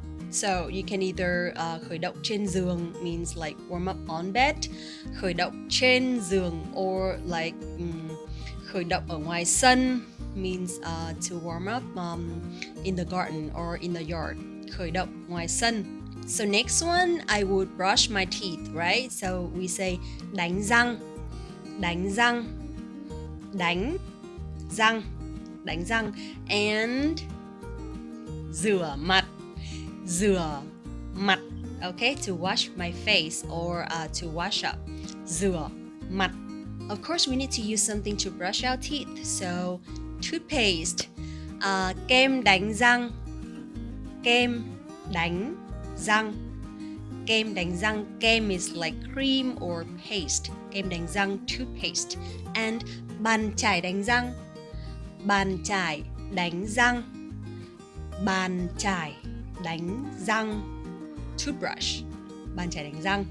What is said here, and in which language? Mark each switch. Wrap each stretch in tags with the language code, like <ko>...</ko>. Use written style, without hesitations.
<en>So you can either</en> <vi>khởi động trên giường</vi> <en>means like warm up on bed, khởi động trên giường, or like</en> <vi>khởi động ở ngoài sân</vi> <en>means to warm up in the garden or in the yard.</en> <vi>Khởi động ngoài sân.</vi> <en>So next one, I would brush my teeth, right? So we say</en> <vi>đánh răng, đánh răng, đánh răng, đánh răng, and rửa mặt, rửa mặt, okay?</vi> <en>To wash my face or to wash up,</en> <vi>rửa mặt.</vi> <en>Of course, we need to use something to brush our teeth. So toothpaste,</en> <vi>kem đánh răng, kem đánh răng. Kem đánh răng.</vi> <en>Kem is like cream or paste.</en> <vi>Kem đánh răng,</vi> <en>toothpaste. And</en> <vi>bàn chải đánh răng. Bàn chải đánh răng. Bàn chải đánh răng.</vi> <en>Toothbrush.</en> <vi>Bàn chải đánh răng.</vi>